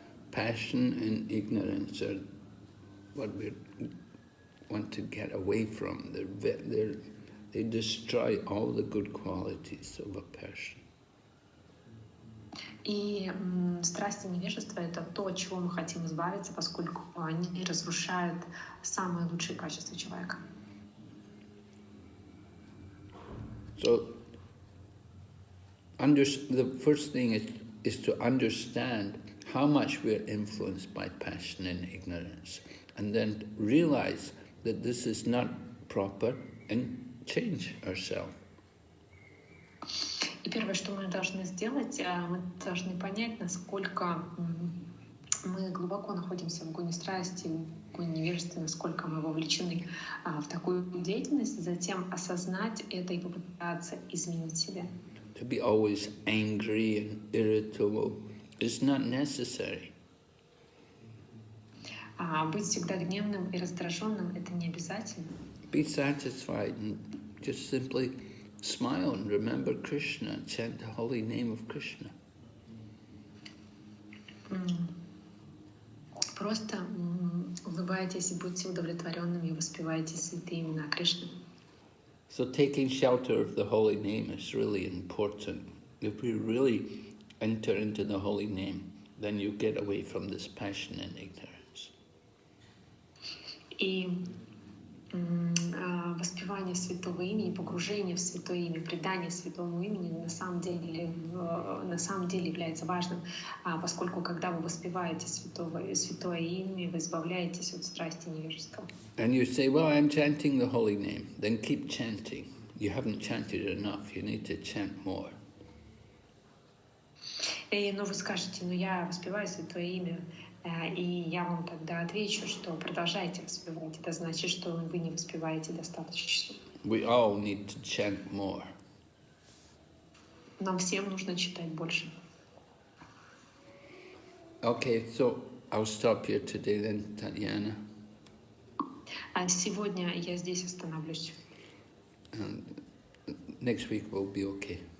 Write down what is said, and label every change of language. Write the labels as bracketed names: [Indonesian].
[English] Passion and ignorance are what we want to get away from. They destroy all the good qualities of a person. [Russian] И страсть и невежество — это то, от чего мы хотим избавиться, поскольку они разрушают самые лучшие качества человека. [English] So, the first thing is to understand how much we're influenced by passion and ignorance, and then realize that this is not proper and change ourselves. [Russian] И первое, что мы должны сделать, мы должны понять, насколько мы глубоко находимся в гоне страсти, в гоне невежества, насколько мы вовлечены в такую деятельность, затем осознать это и попытаться изменить себя. [English] To be always angry and irritable is not necessary. [Russian] Быть всегда гневным и раздраженным — это не обязательно. [English] Be satisfied and just simply smile and remember Krishna, chant the holy name of Krishna. [Russian] Просто улыбайтесь и будьте удовлетворенными и воспевайте святые имена Кришны. [English] So taking shelter of the holy name is really important. If we really enter into the holy name, then you get away from this passion and ignorance. [Russian] И воспевание святого имени, погружение в святое имя, предание святому имени на самом деле является важным, поскольку когда вы воспеваете святое имя, вы избавляетесь от страсти и невежества. [English] And you say, well, I'm chanting the holy name. Then keep chanting. You haven't chanted enough. You need to chant more. [Russian] Но вы скажете, я воспеваю святое имя, и я вам тогда отвечу, что продолжайте воспевать. Это значит, что вы не воспеваете достаточно. [English] We all need to chant more. [Russian] Нам всем нужно читать больше. [English] Okay, so I'll stop here today then, Tatiana. [Russian] А сегодня я здесь остановлюсь. [English] And next week will be okay.